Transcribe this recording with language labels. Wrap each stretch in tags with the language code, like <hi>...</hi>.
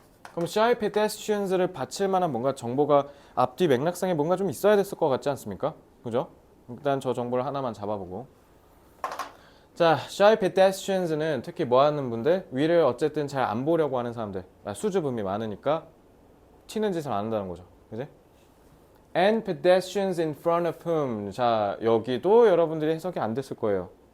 <ko>그럼 shy pedestrians를 받칠 만한 뭔가 정보가 앞뒤 맥락상에 뭔가 좀 있어야 됐을 것 같지 않습니까? 그죠? 일단 저 정보를 하나만 잡아보고. 자, shy pedestrians는 특히 뭐 하는 분들? 위를 어쨌든 잘 안 보려고 하는 사람들. 수줍음이 많으니까 튀는 짓을 안 한다는 거죠. 그지?</ko> <en>And pedestrians in front of whom.</en> <ko>자, 여기도 여러분들이 해석이 안 됐을 거예요.</ko>